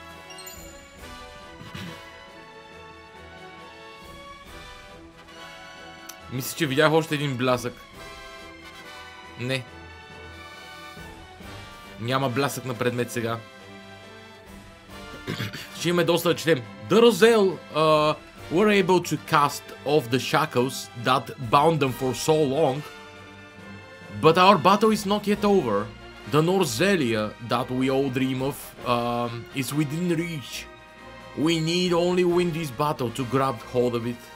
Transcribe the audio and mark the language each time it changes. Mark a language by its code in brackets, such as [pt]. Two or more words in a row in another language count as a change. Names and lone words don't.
[bg] Мисля, че видях още един блясък. Не. Няма блясък на предмет сега. Ще имаме доста да четем. [en] The Roselle were able to cast off the shackles that bound them for so long. But our battle is not yet over. The Norzelia that we all dream of is within reach. We need only win this battle to grab hold of it.